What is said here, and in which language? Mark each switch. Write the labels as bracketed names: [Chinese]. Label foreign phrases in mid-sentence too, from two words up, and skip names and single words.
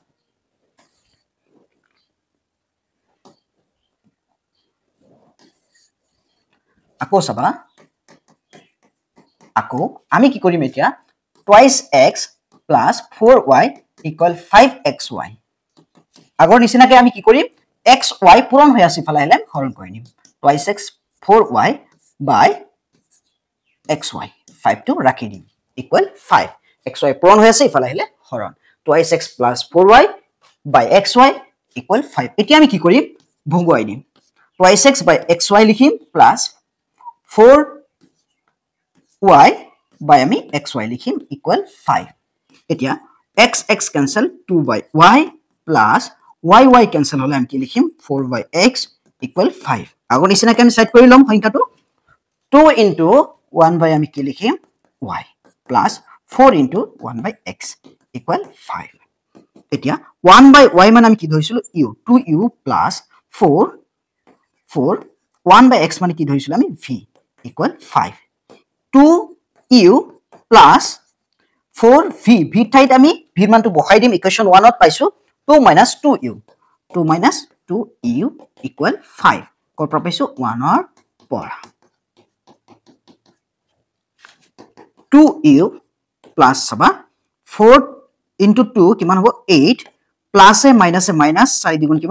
[Assamese] আকৌ আমি কি কৰিম এতিয়া [English] twice x plus 4y equal 5xy [Assamese] আগৰ নিচিনাকৈ আমি কি কৰিম xy পূৰণ হৈ আছে ফলা হেলে হৰণ কৰি নিম [English] twice x 4y by xy [Assamese] 5 টো ৰাখি দিম [English] equal 5 xy [Assamese] পূৰণ হৈ আছে ফলা হেলে হৰণ [English] twice x plus 4y by xy equal 5 [Assamese] এতিয়া আমি কি কৰিম ভগুৱাই দিম [English] twice x by xy [Assamese] লিখিম plus [English] 4y by [Assamese] আমি xy লিখিম equal 5 এতিয়া [English] x x cancel 2 by y plus y y cancel [Assamese] হলে আমি কি লিখিম 4 [English] by x equal [Assamese] 5 আগৰ নিচিনাকৈ আমি সাইড কৰি লম সংখ্যাটো [English] 2 into 1 by [Assamese] আমি কি লিখিম [English] y plus 4 into 1 by x equal 5 [Assamese] এতিয়া [English] 1 by y [Assamese] মানে আমি কি ধৰিছিলো [English] u 2u plus 4 1 by x [Assamese] মানে কি ধৰিছিলো আমি [English] v equal 5 2u plus 4v v [Assamese] ঠাইত আমি v ৰ মানটো বহাই দিম ইকুৱেশ্যন 1 ত পাইছো [English] 2 minus 2u equal 5 [Assamese] কৰ পৰা পাইছো 1 ৰ পৰা [English] 2u plus [Assamese] সবা [English] 4 into 2 [Assamese] কিমান হ'ব [English] 8 plus [Assamese] এ [English] minus 4 [Assamese] দ্বিগুণ কিমান